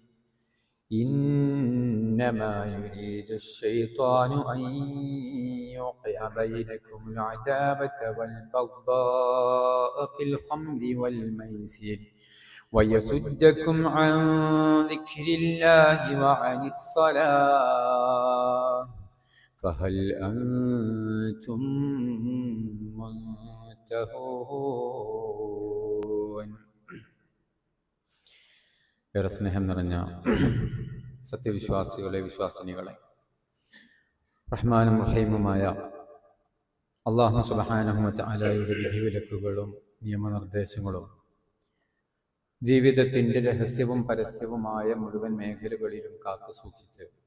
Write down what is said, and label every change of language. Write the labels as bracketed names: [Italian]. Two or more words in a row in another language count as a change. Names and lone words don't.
[Arabic] إنما يريد الشيطان أن يوقع بينكم العداوة والبغضاء في الخمر والميسر، ويصدكم عن ذكر الله وعن الصلاة، فهل أنتم منتهون. [Malayalam] ഏറെ സ്നേഹം നിറഞ്ഞ സത്യവിശ്വാസികളെ, വിശ്വാസിനികളെ, റഹ്മാനും റഹീമുമായ അല്ലാഹു സുബ്ഹാനഹു വ തആലയുടെ വിധിവിലക്കുകളും നിയമനിർദ്ദേശങ്ങളും ജീവിതത്തിൻ്റെ രഹസ്യവും പരസ്യവുമായ മുഴുവൻ മേഖലകളിലും കാത്തു സൂക്ഷിച്ച്